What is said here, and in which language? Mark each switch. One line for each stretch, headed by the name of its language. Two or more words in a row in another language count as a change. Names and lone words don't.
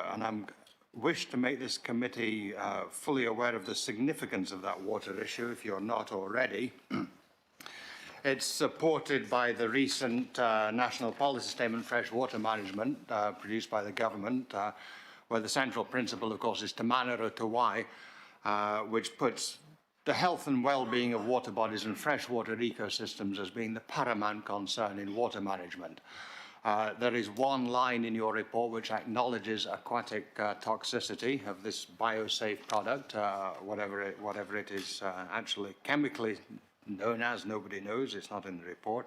English: And I wish to make this committee fully aware of the significance of that water issue, if you're not already. It's supported by the recent National Policy Statement Fresh Water Management produced by the government, where the central principle, of course, is
Māori: te manaro te wai,
English: which puts the health and well-being of water bodies and freshwater ecosystems as being the paramount concern in water management. There is one line in your report which acknowledges aquatic toxicity of this biosafe product, whatever it is actually chemically known as, nobody knows, it's not in the report.